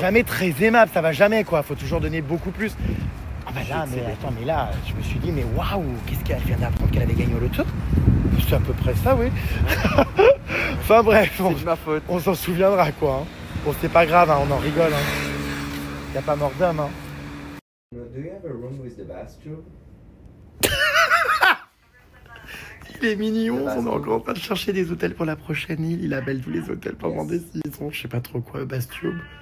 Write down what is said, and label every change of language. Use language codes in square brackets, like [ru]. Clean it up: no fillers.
[fr] jamais très aimable. Ça va jamais, quoi. Faut toujours donner beaucoup plus. Ah bah là, Je sais, mais attends, mais là, je me suis dit, mais waouh, qu'est-ce qu'elle vient d'apprendre qu'elle avait gagné au loto? C'est à peu près ça, oui. Enfin bref, C'est de ma faute. on s'en souviendra, quoi. Hein. Bon, c'est pas grave, hein, on en rigole. Hein. Y a pas mort d'homme, hein. [en] Do you have a room with the bathroom? [fr] Il est mignon, on est encore en train de chercher des hôtels pour la prochaine île. Il appelle tous les hôtels pendant des saisons. Je sais pas trop quoi, Bastube.